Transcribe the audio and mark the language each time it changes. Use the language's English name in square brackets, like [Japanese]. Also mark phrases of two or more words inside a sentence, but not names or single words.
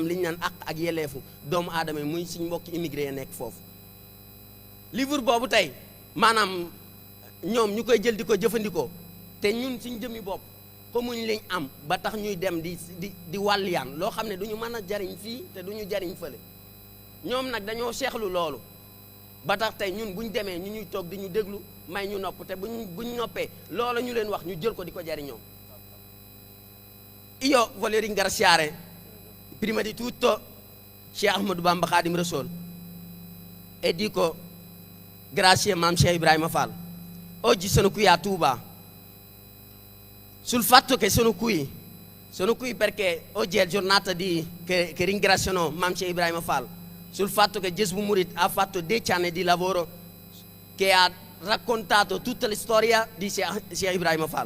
[Wolof] li ñu naan àq ak yelleefu doomu aadama yi muy suñ mbokki immigré yi nekk foofu livre boobu tey maanaam ñoom ñu koy jël di ko jëfandikoo te ñun suñ jëmmi bopp xamuñ liñ am ba tax ñuy dem di wàlliyaan loo xam ne du ñu mën a jariñ fii te du ñu jariñ fële ñoom nag dañoo seexlu loolu ba tax tey ñun buñ demee ñu ñuy toog di ñu déglu may ñu nopp te buñ noppee loolu ñu leen wax ñu jël ko di ko jariñoo. [Italian] Io voglio ringraziare prima di tutto Cheikh Ahmadou Bamba Khadim Rassoul e dico grazie Mam Cheikh Ibrahima Fall. Oggi sono qui a Touba sul fatto che sono qui perché oggi è giornata che ringraziano Mam Cheikh Ibrahima Fall sul fatto che Jazbul Murid ha fatto 10 anni di lavoro che ha raccontato tutta la storia di Cheikh Ibrahima Fall.